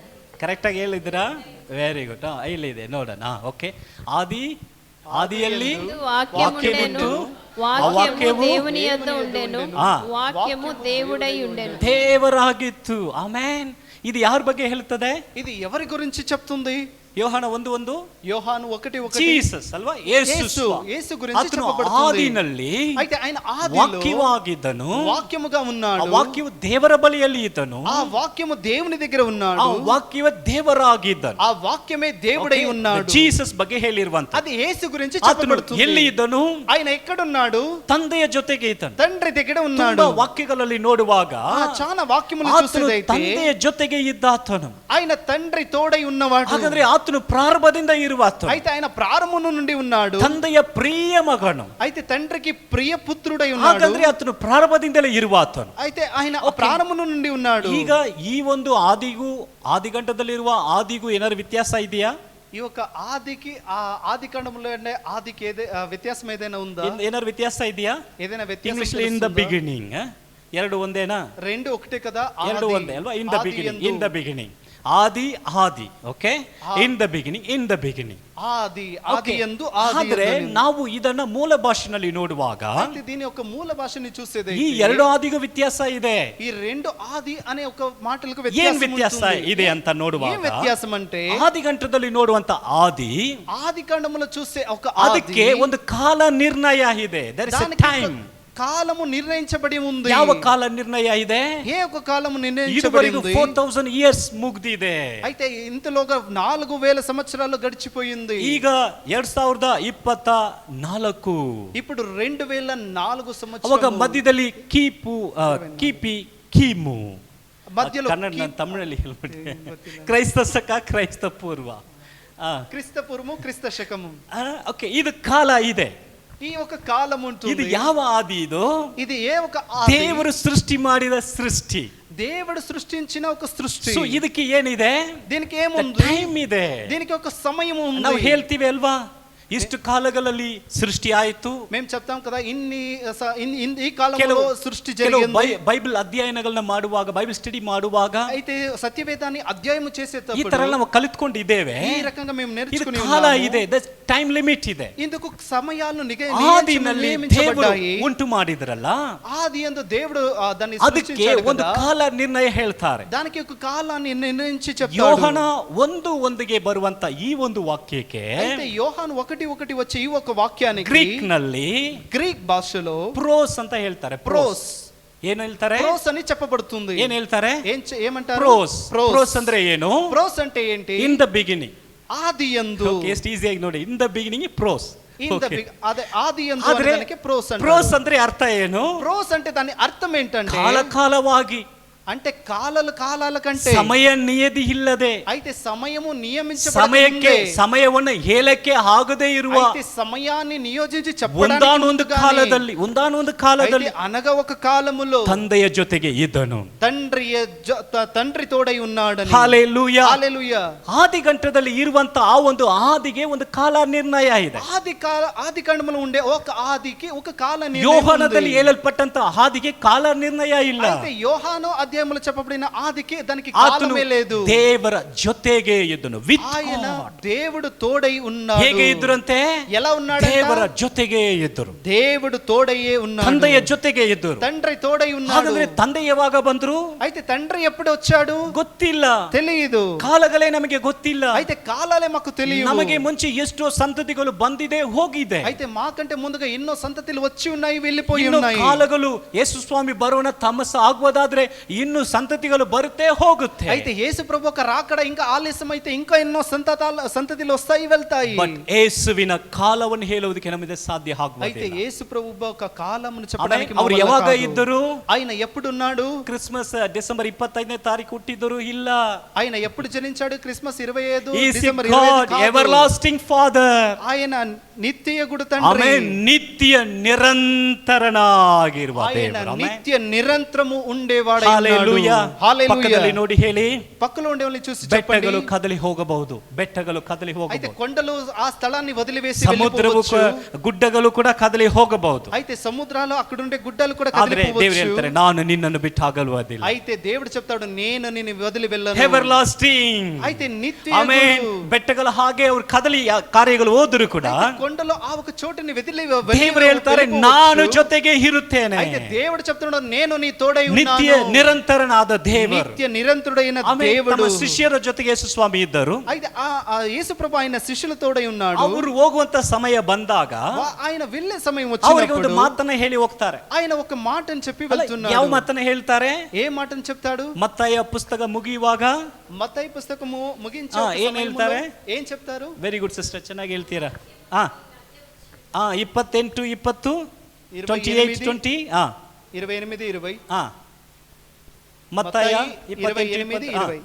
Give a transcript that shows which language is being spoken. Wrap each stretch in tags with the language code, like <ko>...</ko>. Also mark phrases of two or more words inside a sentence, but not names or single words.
<kn>ಕರೆಕ್ಟಾಗಿ ಹೇಳಿದ್ದೀರಾ?</kn> <en>very good.</en> <kn>ಇಲ್ಲಿದೆ ನೋಡೋಣ. ಓಕೆ. ಆದಿಯಲ್ಲಿ</kn> <te>వాక్యముండెను, వాక్యము దేవుని యొద్ద ఉండెను, వాక్యము దేవుడై ఉండెను.</te> <kn>ದೇವರಾಗಿತ್ತು. ಆಮೆನ್. ಇದು ಯಾರ ಬಗ್ಗೆ ಹೇಳ್ತದೆ?</kn> <te>ఇది ఎవరి గురించి చెప్తుంది?</te> <kn>ಯೋಹಾನ 1:1 ಯೋಹಾನು 1:1 ಜೀಸಸ್ ಅಲ್ವಾ, ಯೇಸು</kn> <te>యేసు గురించి</te> <kn>ಆತನು</kn> <te>చెప్పబడుతుంది.</te> <kn>ಆದಿನಲ್ಲಿ</kn> <te>అయితే ఆయన ఆదిలో</te> <kn>ವಾಕ್ಯವಾಗಿದ್ದನು,</kn> <te>వాక్యముగా</te> <kn>ಆ</kn> <te>ఉన్నాడు.</te> <kn>ವಾಕ್ಯವು ದೇವರ ಬಳಿಯಲ್ಲಿ ಇದ್ದನು,</kn> <te>ఆ వాక్యము దేవుని దగ్గర</te> <kn>ಆ</kn> <te>ఉన్నాడు.</te> <kn>ವಾಕ್ಯವೇ ದೇವರಾಗಿದ್ದನು.</kn> <te>ఆ వాక్యమే దేవుడై ఉన్నాడు.</te> <kn>ಜೀಸಸ್ ಬಗ್ಗೆ ಹೇಳಿರುವಂತ</kn> <te>అది యేసు గురించి</te> <kn>ಆತನು</kn> <te>చెప్పబడుతుంది.</te> <kn>ಎಲ್ಲಿ ಇದ್ದನು?</kn> <te>ఆయన ఎక్కడున్నాడు?</te> <kn>ತಂದೆಯ ಜೊತೆಗೆ ಇದ್ದನು.</kn> <te>తండ్రి దగ్గర ఉన్నాడు.</te> <kn>ತುಂಬಾ ವಾಕ್ಯಗಳಲ್ಲಿ ನೋಡುವಾಗ</kn> <te>చాలా వాక్యములు</te> <kn>ಆತನು</kn> <te>చూసేదైతే</te> <kn>ತಂದೆಯ ಜೊತೆಗೆ ಇದ್ದ ಆತನು.</kn> <te>ఆయన తండ్రి తోడై ఉన్నవాడు.</te> <kn>ಹಾಗಾದ್ರೆ ಆತನು ಪ್ರಾರಂಭದಿಂದ ಇರುವ ಆತನು.</kn> <te>అయితే ఆయన ప్రారంభం నుండి ఉన్నాడు.</te> <kn>ತಂದೆಯ ಪ್ರಿಯ ಮಗನು.</kn> <te>అయితే తండ్రికి ప్రియ పుత్రుడై ఉన్నాడు.</te> <kn>ಹಾಗಾದ್ರೆ ಆತನು ಪ್ರಾರಂಭದಿಂದಲೇ ಇರುವ ಆತನು.</kn> <te>అయితే ఆయన ప్రారంభం నుండి ఉన్నాడు.</te> <kn>ಈಗ ಈ ಒಂದು ಆದಿಗೂ ಆದಿಗಂಟದಲ್ಲಿರುವ ಆದಿಗೂ ಏನಾದ್ರು ವ್ಯತ್ಯಾಸ ಇದೆಯಾ?</kn> <te>ఈ ఒక ఆదికి ఆ ఆది కాండములో ఆదికి వ్యత్యాసం ఏదైనా ఉందా?</te> <kn>ಏನಾದ್ರು ವ್ಯತ್ಯಾಸ ಇದೆಯಾ?</kn> <te>ఏదైనా వ్యత్యాసం</te> <kn>ಇಂಗ್ಲಿಷ್</kn> <en>in the beginning</en> <kn>ಎರಡು ಒಂದೇನಾ?</kn> <te>రెండు ఒకటే కదా.</te> <kn>ಎರಡು ಒಂದೇ ಅಲ್ವಾ?</kn> <en>in the beginning, in the beginning.</en> <kn>ಆದಿ ಓಕೆ,</kn> <en>in the beginning</en> <kn>ಆದಿ ಎಂದು. ಆದ್ರೆ ನಾವು ಇದನ್ನ ಮೂಲ ಭಾಷೆನಲ್ಲಿ ನೋಡುವಾಗ</kn> <te>దీని యొక్క మూల భాషని చూసేది</te> <kn>ಈ ಎರಡು ಆದಿಗೂ ವ್ಯತ್ಯಾಸ ಇದೆ.</kn> <te>ఈ రెండు ఆది అనే ఒక మాటలకు</te> <kn>ಏನ್ ವ್ಯತ್ಯಾಸ ಇದೆ ಅಂತ ನೋಡುವಾಗ,</kn> <te>ఏం వ్యత్యాసం అంటే</te> <kn>ಆದಿಗಂಟದಲ್ಲಿ ನೋಡುವಂತ</kn> <te>ఆది కాండములో చూసే ఒక</te> <kn>ಅದಕ್ಕೆ ಒಂದು ಕಾಲ ನಿರ್ಣಯ ಇದೆ.</kn> <en>There is a time.</en> <te>కాలము నిర్ణయించబడి ఉంది.</te> <kn>ಯಾವ ಕಾಲ ನಿರ್ಣಯ ಇದೆ?</kn> <te>ఏ ఒక కాలము నిర్ణయించబడి</te> <kn>ಇದುವರೆಗೂ</kn> <te>ఉంది.</te> <kn>4000 ಇಯರ್ಸ್ ಮುಗ್ದಿದೆ.</kn> <te>అయితే ఇంతలోగా 4000 సంవత్సరాలు గడిచిపోయింది.</te> <kn>ಈಗ 2024.</kn> <te>ఇప్పుడు 2004 సంవత్సరం.</te> <kn>ಅವಾಗ ಮಧ್ಯದಲ್ಲಿ ಕಿಮು</kn> <te>మధ్యలో</te> <kn>ಕನ್ನಡ, ನಾನು ತಮಿಳಲ್ಲಿ ಹೇಳ್ಬಿಟ್ಟೆ. ಕ್ರೈಸ್ತ ಶಕ, ಕ್ರೈಸ್ತ ಪೂರ್ವ,</kn> <te>క్రీస్తు పూర్వము, క్రీస్తు శకము.</te> <kn>ಓಕೆ, ಇದು ಕಾಲ ಇದೆ.</kn> <te>ఈ ఒక కాలం ఉంటుంది.</te> <kn>ಇದು ಯಾವ ಆದಿ?</kn> <te>ఇది ఏ ఒక ఆది?</te> <kn>ದೇವರು ಸೃಷ್ಟಿ ಮಾಡಿದ ಸೃಷ್ಟಿ.</kn> <te>దేవుడు సృష్టించిన ఒక సృష్టి.</te> <kn>ಸೊ ಇದಕ್ಕೆ ಏನಿದೆ?</kn> <te>దీనికి ఏముంది?</te> <kn>ಟೈಮ್ ಇದೆ.</kn> <te>దీనికి ఒక సమయం ఉంది.</te> <kn>ನಾವು ಹೇಳ್ತೀವಿ ಅಲ್ವಾ, ಇಷ್ಟು ಕಾಲಗಳಲ್ಲಿ ಸೃಷ್ಟಿ ಆಯಿತು.</kn> <te>మేము చెప్తాం కదా, ఈ కాలంలో సృష్టి జరిగింది.</te> <kn>ಬೈಬಲ್ ಅಧ್ಯಯನಗಳನ್ನ ಮಾಡುವಾಗ,</kn> <en>Bible study</en> <kn>ಮಾಡುವಾಗ</kn> <te>అయితే సత్యవేదాన్ని అధ్యాయం చేసేటప్పుడు</te> <kn>ಈ ತರ ನಾವು ಕಲಿತ್ಕೊಂಡಿದ್ದೇವೆ.</kn> <te>ఈ రకంగా మేము నేర్చుకుని</te> <kn>ಕಾಲ ಇದೆ,</kn> <en>time limit</en> <kn>ಇದೆ.</kn> <te>ఇందుకు సమయాలను</te> <kn>ಆದಿನಲ್ಲಿ ದೇವರು ಉಂಟು ಮಾಡಿದ್ರಲ್ಲ,</kn> <te>ఆది యందు దేవుడు దాన్ని</te> <kn>ಅದಕ್ಕೆ</kn> <te>సృష్టించాడు</te> <kn>ಒಂದು</kn> <te>కదా.</te> <kn>ಕಾಲ ನಿರ್ಣಯ ಹೇಳ್ತಾರೆ.</kn> <te>దానికి ఒక కాలాన్ని నిర్ణయించి చెప్తాడు.</te> <kn>ಯೋಹಾನ 1:1 ಬರುವಂತ ಈ ಒಂದು ವಾಕ್ಯಕ್ಕೆ</kn> <te>అయితే యోహాను 1:1 వచ్చే ఈ ఒక వాక్యానికి</te> <kn>ಗ್ರೀಕ್ ನಲ್ಲಿ,</kn> <te>గ్రీక్ భాషలో</te> <kn>ಪ್ರೋಸ್ ಅಂತ ಹೇಳ್ತಾರೆ.</kn> <te>ప్రోస్.</te> <kn>ಏನು ಹೇಳ್ತಾರೆ?</kn> <te>ప్రోస్ అని చెప్పబడుతుంది.</te> <kn>ಏನ್ ಹೇಳ್ತಾರೆ?</kn> <te>ఏమంటారు?</te> <kn>ಪ್ರೋಸ್ ಅಂದ್ರೆ ಏನು?</kn> <te>ప్రోస్ అంటే ఏంటి?</te> <en>In the beginning.</en> <te>ఆది యందు.</te> <kn>ಎಷ್ಟು ಈಸಿಯಾಗಿ ನೋಡಿ,</kn> <en>in the beginning</en> <kn>ಪ್ರೋಸ್.</kn> <te>అదే ఆది యందు అనడానికి ప్రోస్ అంటారు.</te> <kn>ಪ್ರೋಸ್ ಅಂದ್ರೆ ಅರ್ಥ ಏನು?</kn> <te>ప్రోస్ అంటే దాని అర్థం ఏంటంటే</te> <kn>ಕಾಲಕಾಲವಾಗಿ,</kn> <te>అంటే కాలాల కంటే</te> <kn>ಸಮಯ ನಿಯತಿ ಇಲ್ಲದೆ,</kn> <te>అయితే సమయము</te> <kn>ಸಮಯಕ್ಕೆ ಸಮಯವನ್ನು ಹೇಳಕ್ಕೆ ಆಗದೇ ಇರುವ,</kn> <te>అయితే సమయాన్ని నియోజించి</te> <kn>ಒಂದಾನೊಂದು ಕಾಲದಲ್ಲಿ</kn> <te>అనగా ఒక కాలములో</te> <kn>ತಂದೆಯ ಜೊತೆಗೆ ಇದ್ದನು.</kn> <te>తండ్రి తోడై ఉన్నాడని.</te> <kn>ಹಲ್ಲೆಲೂಯಾ,</kn> <te>హల్లెలూయా.</te> <kn>ಆದಿಗಂಟದಲ್ಲಿ ಇರುವಂತ ಆ ಒಂದು ಆದಿಗೆ ಒಂದು ಕಾಲ ನಿರ್ಣಯ ಇದೆ.</kn> <te>ఆది కాండములో ఉండే ఒక ఆదికి ఒక కాల నిర్ణయం ఉంది.</te> <kn>ಯೋಹಾನದಲ್ಲಿ ಹೇಳಲ್ಪಟ್ಟಂತ ಆದಿಗೆ ಕಾಲ ನಿರ್ಣಯ ಇಲ್ಲ.</kn> <te>అయితే యోహాను అధ్యాయములో చెప్పబడిన ఆదికి దానికి కాలమే లేదు.</te> <kn>ದೇವರ ಜೊತೆಗೆ ಇದ್ದನು.</kn> <te>ఆయన దేవుడు తోడై ఉన్నాడు.</te> <kn>ಹೇಗೆ ಇದ್ರಂತೆ?</kn> <te>ఎలా ఉన్నాడు?</te> <kn>ದೇವರ ಜೊತೆಗೆ ಇದ್ದರು.</kn> <te>దేవుడు తోడయ్యే ఉన్నాడు.</te> <kn>ತಂದೆಯ ಜೊತೆಗೆ ಇದ್ದರು.</kn> <te>తండ్రి తోడై ఉన్నాడు.</te> <kn>ಹಾಗಾದ್ರೆ ತಂದೆ ಯಾವಾಗ ಬಂದ್ರು?</kn> <te>అయితే తండ్రి ఎప్పుడు వచ్చాడు?</te> <kn>ಗೊತ್ತಿಲ್ಲ,</kn> <te>తెలియదు.</te> <kn>ಕಾಲಗಳೇ ನಮಗೆ ಗೊತ್ತಿಲ್ಲ.</kn> <te>అయితే కాలాలే మాకు తెలియదు.</te> <kn>ನಮಗೆ ಮುಂಚೆ ಎಷ್ಟೋ ಸಂತತಿಗಳು ಬಂದಿದೆ, ಹೋಗಿದೆ.</kn> <te>అయితే మాకంటే ముందుగా ఎన్నో సంతతిలు వచ్చి ఉన్నాయి, వెళ్ళిపోయి ఉన్నాయి.</te> <kn>ಕಾಲಗಳು ಯೇಸು ಸ್ವಾಮಿ ಬರೋಣ ತಾಮಸ ಆಗುವುದಾದ್ರೆ ಇನ್ನು ಸಂತತಿಗಳು ಬರುತ್ತೆ, ಹೋಗುತ್ತೆ.</kn> <te>అయితే యేసు ప్రభు ఒక రాకడ ఇంకా ఆలస్యం అయితే ఇంకా ఎన్నో సంతతిలు వస్తాయి, వెళ్తాయి.</te> <kn>ಬಟ್ ಯೇಸುವಿನ ಕಾಲವನ್ನು ಹೇಳುವುದಕ್ಕೆ ನಮಗೆ ಸಾಧ್ಯ ಆಗುವುದಿಲ್ಲ.</kn> <te>అయితే యేసు ప్రభు ఒక కాలమును చెప్పడానికి</te> <kn>ಅವರು ಯಾವಾಗ ಇದ್ದರು?</kn> <te>ఆయన ఎప్పుడు ఉన్నాడు?</te> <kn>ಕ್ರಿಸ್ಮಸ್ ಡಿಸೆಂಬರ್ 25ನೇ ತಾರೀಕು ಹುಟ್ಟಿದರು? ಇಲ್ಲ.</kn> <te>ఆయన ఎప్పుడు జనించాడు? క్రిస్మస్ 25</te> <en>He is</en> <te>డిసెంబర్</te> <en>God,</en> <te>25.</te> <en>everlasting Father.</en> <te>ఆయన నిత్యగుడు తండ్రి.</te> <kn>ನಿತ್ಯ ನಿರಂತರನಾಗಿರುವ ದೇವರು.</kn> <te>నిత్య నిరంతరము ఉండేవాడై ఉన్నాడు. హల్లెలూయా.</te> <kn>ಪಕ್ಕದಲ್ಲಿ ನೋಡಿ ಹೇಳಿ.</kn> <te>పక్కలో ఉండేవాళ్ళని చూసి చెప్పండి.</te> <kn>ಬೆಟ್ಟಗಳು ಕದಲಿ ಹೋಗಬಹುದು, ಬೆಟ್ಟಗಳು ಕದಲಿ ಹೋಗಬಹುದು.</kn> <te>అయితే కొండలు ఆ స్థలాన్ని వదిలివేసి</te> <kn>ಸಮುದ್ರವು, ಗುಡ್ಡಗಳು ಕೂಡ ಕದಲಿ ಹೋಗಬಹುದು.</kn> <te>అయితే సముద్రాలు అక్కడ ఉండే గుడ్డలు కూడా</te> <kn>ಆದರೆ</kn> <te>కదిలిపోవచ్చు.</te> <kn>ದೇವರು ಹೇಳ್ತಾರೆ, ನಾನು ನಿನ್ನನ್ನು ಬಿಟ್ಟು ಆಗಲುವುದಿಲ್ಲ.</kn> <te>అయితే దేవుడు చెప్తాడు, నేను నిన్ను వదిలి వెళ్ళను.</te> <en>Everlasting.</en> <te>అయితే నిత్య.</te> <kn>ಆಮೆನ್. ಬೆಟ್ಟಗಳು ಹಾಗೆ ಅವರು ಕದಲಿ ಕಾರ್ಯಗಳು ಹೋದರೂ ಕೂಡ</kn> <te>కొండలో ఆ ఒక చోటుని వదిలి</te> <kn>ದೇವರು ಹೇಳ್ತಾರೆ, ನಾನು ಜೊತೆಗೆ ಇರುತ್ತೇನೆ.</kn> <te>అయితే దేవుడు చెప్తున్నాడు, నేను నీ తోడై ఉన్నాను.</te> <kn>ನಿತ್ಯ ನಿರಂತರ ನಿರಂತರನಾದ ದೇವರು,</kn> <te>నిత్య నిరంతరుడైన</te> <kn>ಆಮೇಲೆ</kn> <te>దేవుడు.</te> <kn>ತಮ್ಮ ಶಿಷ್ಯರ ಜೊತೆಗೆ ಯೇಸು ಸ್ವಾಮಿ ಇದ್ದರು.</kn> <te>అయితే ఆ యేసు ప్రభు ఆయన శిష్యులతోడై ఉన్నాడు.</te> <kn>ಅವರು ಹೋಗುವಂತ ಸಮಯ ಬಂದಾಗ</kn> <te>ఆయన వెళ్ళే సమయం</te> <kn>ಅವರಿಗೆ ಒಂದು</kn> <te>వచ్చినప్పుడు</te> <kn>ಮಾತನ್ನ ಹೇಳಿ ಹೋಗ್ತಾರೆ.</kn> <te>ఆయన ఒక మాటను చెప్పి వెళ్తున్నాడు.</te> <kn>ಯಾವ ಮಾತನ್ನ ಹೇಳ್ತಾರೆ?</kn> <te>ఏ మాటను చెప్తాడు?</te> <kn>ಮತ್ತಾಯ ಪುಸ್ತಕ ಮುಗಿಯುವಾಗ</kn> <te>మత్తయి పుస్తకము ముగించే</te> <kn>ಏನ್ ಹೇಳ್ತಾರೆ?</kn> <te>ఏం చెప్తారు?</te> <en>very good sister,</en> <kn>ಚೆನ್ನಾಗಿ ಹೇಳ್ತೀರಾ. 28 20 28 20</kn> <te>28 20</te> <kn>ಮತ್ತಾಯ</kn> <te>28 20</te>